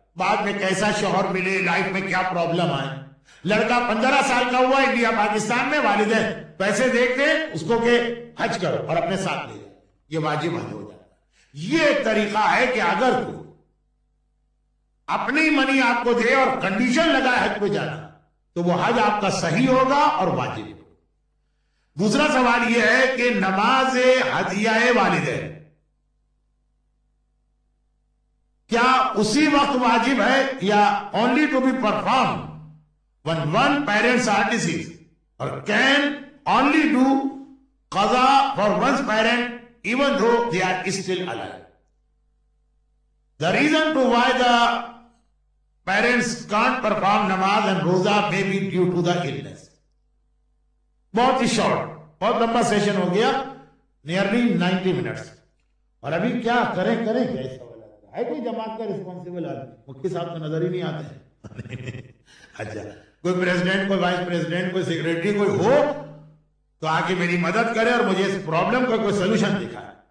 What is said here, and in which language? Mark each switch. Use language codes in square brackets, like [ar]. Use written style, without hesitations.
[ur] بعد میں کیسا شوہر ملے، لائف میں کیا پرابلم آئے. لڑکا 15 سال کا ہوا انڈیا پاکستان میں، والدین پیسے دیکھتے ہیں اس کو کہ حج کرو اور اپنے ساتھ لے جائے، یہ واجب حج ہو جاتا ہے. یہ ایک طریقہ ہے کہ اگر کوئی اپنی منی آپ کو دے اور کنڈیشن لگائے حج پہ جانا تو وہ حج آپ کا صحیح ہوگا اور واجب ہوگا. دوسرا سوال یہ ہے کہ نماز ہدیہ والدین کیا اسی وقت واجب ہے یا [en] only to be performed when one parents are deceased, or can only do qaza for one's parent even though they are still alive? The reason to why the parents can't perform namaz and roza may be due to the illness. [ur] بہت ہی short, بہت لمبا session ہو گیا، nearly 90 minutes. اور ابھی کیا کریں کیا اس سوال ہے؟ کوئی جماعت کا ریسپانسبل آدمی؟ مفتی صاحب تو نظر ہی نہیں آتے ہیں. اچھا، کوئی پریزیڈنٹ، کوئی وائس پریزیڈنٹ، کوئی سیکریٹری کوئی ہو تو آ کے میری مدد کرے اور مجھے اس پرابلم کا کوئی سولوشن دکھائے.